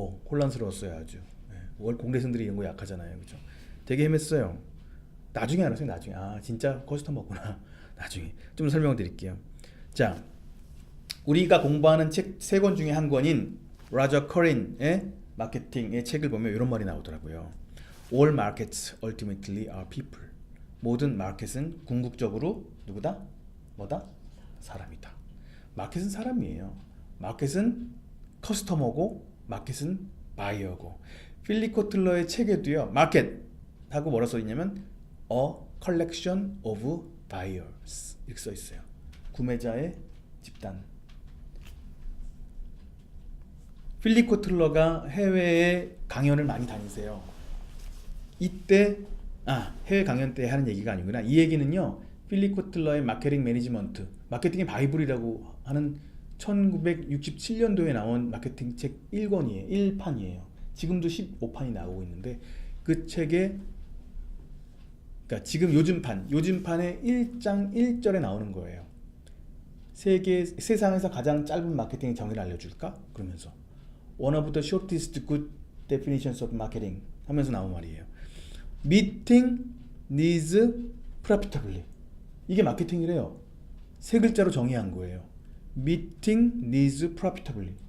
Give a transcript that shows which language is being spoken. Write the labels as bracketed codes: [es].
[ko] 혼란스러웠어요. 아주. 공대생들이 이런 거 약하잖아요. 그죠? 되게 헤맸어요. 나중에 알았어요. 나중에. 아, 진짜 커스터머구나. 나중에 좀 설명을 드릴게요. 자, 우리가 공부하는 책 3권 중에 한 권인 라저 커린의 마케팅의 책을 보면 이런 말이 나오더라고요. [en] All markets ultimately are people. [ko] 모든 마켓은 궁극적으로 누구다? 뭐다? 사람이다. 마켓은 사람이에요. 마켓은 커스터머고 마켓은 바이어고. 필립 코틀러의 책에도요, 마켓하고 뭐라 써 있냐면 [en] A collection of buyers [ko] 이렇게 써 있어요. 구매자의 집단. 필립 코틀러가 해외에 강연을 많이 다니세요. 이때 해외 강연 때 하는 얘기가 아니구나. 이 얘기는요, 필립 코틀러의 마케팅 매니지먼트, 마케팅의 바이블이라고 하는 1967년도에 나온 마케팅 책 1권이에요. 지금도 15판이 나오고 있는데, 그 책에, 그러니까 지금 요즘판의 1장 1절에 나오는 거예요. 세상에서 가장 짧은 마케팅의 정의를 알려줄까? 그러면서 [en] One of the shortest good definitions of marketing [ko] 하면서 나온 말이에요. [en] Meeting needs profitably. [ko] 이게 마케팅이래요. 3글자로 정의한 거예요. [en] Meeting needs profitably.